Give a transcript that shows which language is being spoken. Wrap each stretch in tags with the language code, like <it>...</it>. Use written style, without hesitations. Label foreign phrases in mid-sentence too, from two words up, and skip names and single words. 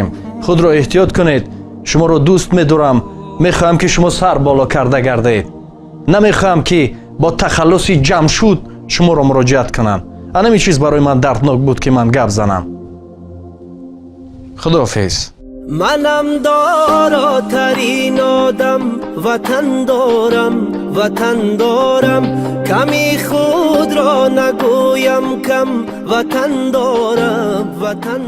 <tg>худро эҳтиёт кунед. шуморо дӯст медорам. мехоҳам ки шумо сар боло карда гардед. намехоҳам ки бо тахаллуси ҷамшуд шуморо муроҷиат кунам. анами чиз барои ман дарднок буд ки ман гап занам. худоҳафиз.</tg> <fa>منم داراترین آدم، وطن دارم کمی خود را نگویم کم، وطن دارم</fa>